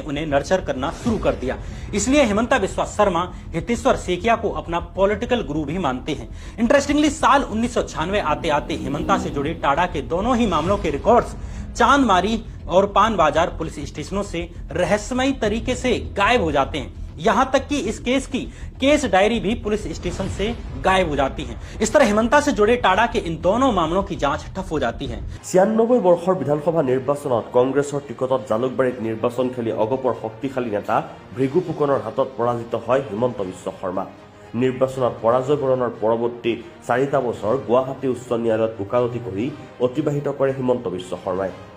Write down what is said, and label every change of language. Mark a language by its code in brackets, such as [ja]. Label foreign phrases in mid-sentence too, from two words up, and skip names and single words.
[hi] उन्हें नर्चर करना शुरू कर दिया इसलिए हिमंता बिस्वा शर्मा हितेश्वर सेकिया को अपना पॉलिटिकल गुरु भी मानते हैं इंटरेस्टिंगली साल 1996 आते आते हिमंता से जुड़े टाडा के दोनों ही मामलों के रिकॉर्ड्स चांदमारी और पान बाजार [en] police stations [hi] से रहस्यमयी तरीके से गायब हो जाते हैं यहाँ तक कि इस केस की [en] case diary [hi] भी [en] police station [hi] से गायब हो जाती है इस तरह हिमंता से जुड़े टाडा के इन दोनों मामलों की जांच ठप हो जाती है [as] 96 বৰ্ষৰ বিধানসভা নিৰ্বাচনত কংগ্ৰেছৰ টিকটত জালুকবাৰীত নিৰ্বাচন খেলি অগপৰ শক্তিশালী নেতা ভৃগু ফুকনৰ হাতত পৰাজিত হয় হিমন্ত বিশ্ব শৰ্মা নিৰ্বাচনত পৰাজয় বৰণৰ পৰৱৰ্তী 4টা বছৰ গুৱাহাটী উচ্চ ন্যায়ালয়ত ওকালতি কৰি অতিবাহিত কৰে হিমন্ত বিশ্ব শৰ্মাই